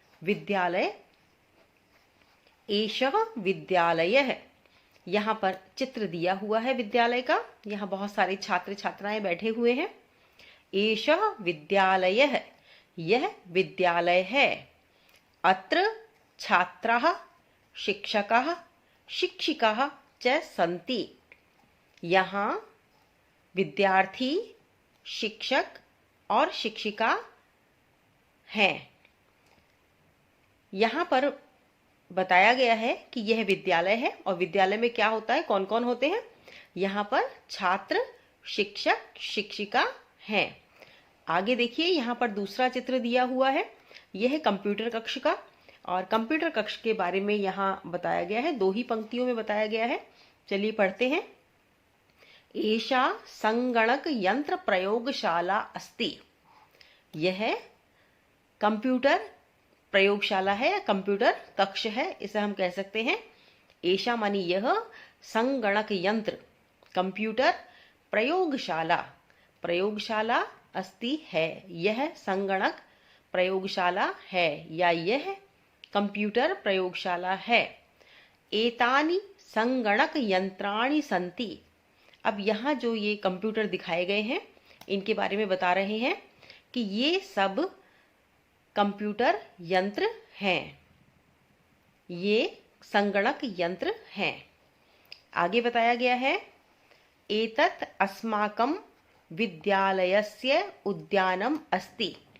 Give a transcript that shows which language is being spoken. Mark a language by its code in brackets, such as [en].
[sa] विद्यालय, एषः विद्यालय है। [hi] यहाँ पर चित्र दिया हुआ है विद्यालय का। यहाँ बहुत सारे छात्र छात्राएं बैठे हुए हैं। [sa] एषः विद्यालय [hi] है, यह विद्यालय है। [sa] अत्र छात्राः शिक्षकाः शिक्षिकाः च सन्ति। [hi] यहाँ विद्यार्थी, शिक्षक और शिक्षिका हैं। यहाँ पर बताया गया है कि यह विद्यालय है और विद्यालय में क्या होता है, कौन कौन होते हैं। यहाँ पर छात्र, शिक्षक, शिक्षिका हैं। आगे देखिए, यहाँ पर दूसरा चित्र दिया हुआ है। यह है कंप्यूटर कक्ष का और कंप्यूटर कक्ष के बारे में यहाँ बताया गया है, दो ही पंक्तियों में बताया गया है। चलिए पढ़ते हैं। [sa] एषा संगणक यंत्र प्रयोगशाला अस्ति। [hi] यह कंप्यूटर प्रयोगशाला है या कंप्यूटर कक्ष है, इसे हम कह सकते हैं। एषा मानी यह, संगणक यंत्र कंप्यूटर, प्रयोगशाला प्रयोगशाला अस्ति है, यह संगणक प्रयोगशाला है या यह कंप्यूटर प्रयोगशाला है। [sa] एतानि संगणक यंत्राणि सन्ति। [hi] अब यहाँ जो ये कंप्यूटर दिखाए गए हैं इनके बारे में बता रहे हैं कि ये सब कंप्यूटर यंत्र हैं, ये संगणक यंत्र हैं। आगे बताया गया है, [sa] एतत् अस्माकं विद्यालयस्य उद्यानम अस्ति।